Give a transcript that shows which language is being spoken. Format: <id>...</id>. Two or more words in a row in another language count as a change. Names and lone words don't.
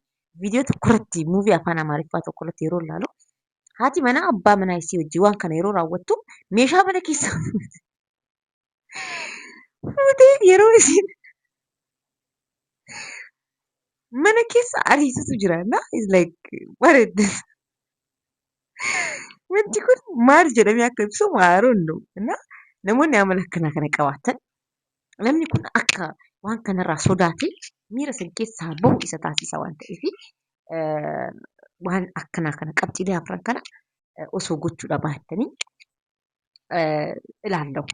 <om>Viidiyoo tokko irratti muuvii afaan Amaariffaa tokko irratti yeroo ilaalu haati manaa abbaa manaa isii wajjin waan kana yeroo raawwattu meeshaa mana keessaa fuutee yeroo isiin mana keessa ariisutu jira.</om> <en>It's like what is this?</en> <om>Wanti kun maal jedhamee akka ibsamu</om> <en>I don't know.</en> <om>Namoonni amala akkanaa kana qabaatan namni kun akka waan kanarraa sodaatee miira san keessaa bahu isa taasisa waan ta'eef waan akkanaa kana qabxiilee afran kana osoo gochuudha baattanii ilaallamu.</om>